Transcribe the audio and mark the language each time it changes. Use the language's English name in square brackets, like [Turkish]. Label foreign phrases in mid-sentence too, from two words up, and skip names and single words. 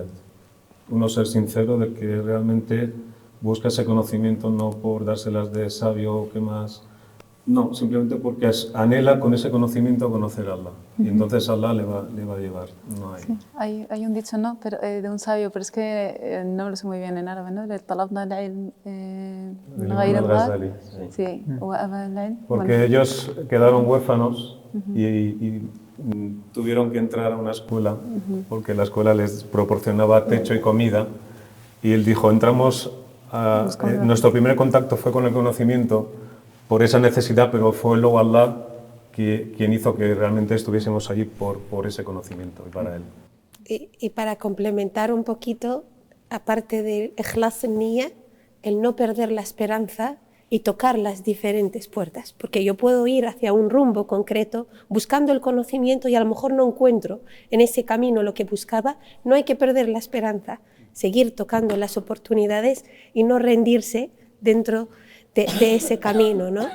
[Spanish] Uno ser sincero de que realmente busca ese conocimiento no por dárselas de sabio o qué más, no, simplemente porque anhela con ese conocimiento conocer a Allah. Y entonces Allah le va a llevar. No hay. Sí, hay un dicho, ¿no? Pero, de un sabio, pero es que no me lo sé muy bien en árabe, ¿no? [Arabic] طلبنا العلم من غير الله. [Spanish] Sí. Porque ellos quedaron huérfanos y tuvieron que entrar a una escuela porque la escuela les proporcionaba techo y comida, y él dijo, nuestro primer contacto fue con el conocimiento por esa necesidad, pero fue luego Allah quien hizo que realmente estuviésemos allí por ese conocimiento y para él. Y para complementar un poquito, aparte del [Arabic] إخلاص النية, [Spanish] el no perder la esperanza y tocar las diferentes puertas, porque yo puedo ir hacia un rumbo concreto buscando el conocimiento y a lo mejor no encuentro en ese camino lo que buscaba. No hay que perder la esperanza, seguir tocando las oportunidades y no rendirse dentro de ese camino, ¿no?